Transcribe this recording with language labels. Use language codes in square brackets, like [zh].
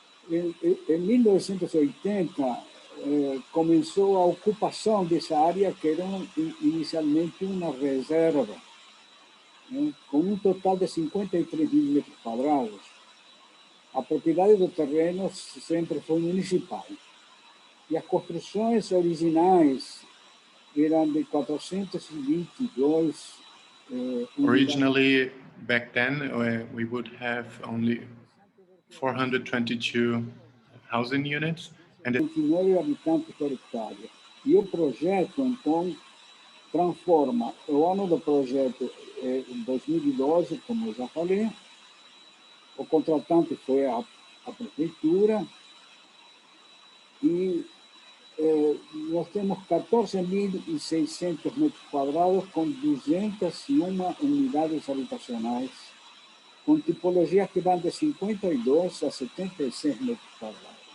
[pt] Em 1980, começou a ocupação dessa área, que era inicialmente uma reserva, com um total de 53 mil metros quadrados. A propriedade do terreno sempre foi municipal. E as construções originais eram de 422. [en] Originally, back then, we would have only 422 housing units. And [pt] 29 habitantes por hectare. E o projeto, então, transforma. O ano do projeto é 2012, como eu já falei. O contratante foi a prefeitura. E nós temos 14.600 metros quadrados com 201 unidades habitacionais, com tipologias que vão de 52 a 76 metros quadrados.